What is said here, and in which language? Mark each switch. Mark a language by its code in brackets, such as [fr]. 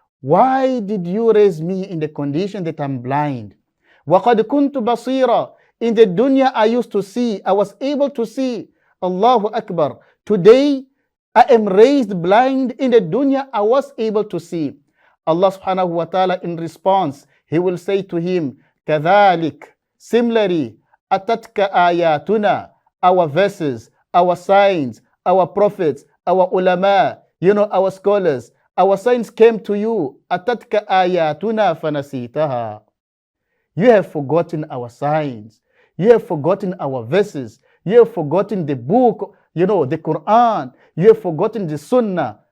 [en] Why did you raise me in the condition that I'm blind? [ar] وَقَدْ كُنْتُ بَصِيرًا. [en] In the dunya I used to see, I was able to see. Allahu Akbar. Today I am raised blind. In the dunya I was able to see. Allah subhanahu wa ta'ala in response, He will say to him, [ar] كَذَلِكَ. [en] Similarly, [ar] أَتَتْكَ آيَاتُنَا. [en] Our verses, our signs, our prophets, our ulama, our scholars, our signs came to you. [ar] أَتَتْكَ آيَاتُنَا فَنَسِيتَهَا. [en] You have forgotten our signs. You have forgotten our verses. You have forgotten the book, the Quran. You have forgotten the Sunnah.